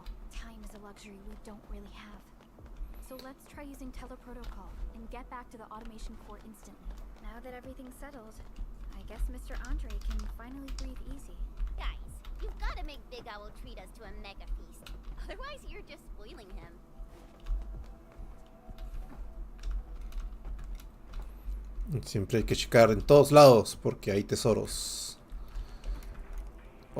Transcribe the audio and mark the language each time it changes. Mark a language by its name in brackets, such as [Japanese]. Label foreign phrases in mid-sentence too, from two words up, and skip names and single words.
[English] Time is a luxury we don't really have. So let's try using teleprotocol and get back to the automation core instantly. Now that everything's settled, I guess Mr. Andre can finally breathe easy. Guys, you've gotta make Big Owl treat us to a mega feast. Otherwise, you're just spoiling him. [Spanish] Siempre hay que checar en todos lados porque hay tesoros.